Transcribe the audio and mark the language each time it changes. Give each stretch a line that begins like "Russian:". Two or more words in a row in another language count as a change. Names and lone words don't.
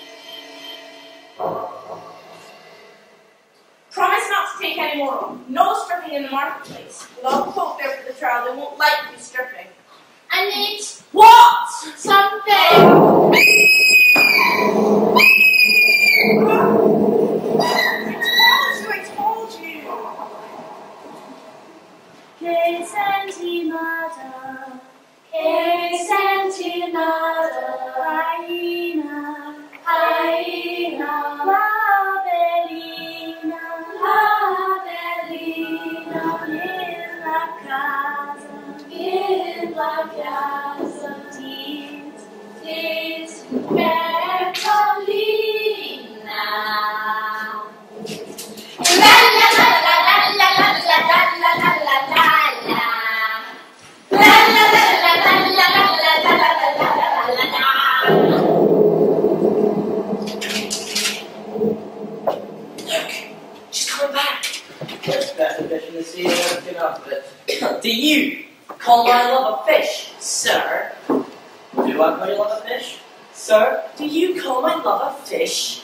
English: Promise not to take any more on. No stripping in the marketplace. With all the folk there for the trial, they won't like you stripping. I need What? something. I told you. Que sentimada, que sentimada, Raina, Raina, la Belina, in la casa, dit, Bertolina. La la la la la la la la la la la la. La la la la la la la la la la la. Look, she's coming back. There's better fish in the sea than everything else, but do you call my love a fish, sir? Do I call your love a fish? Sir, do you call my love a fish?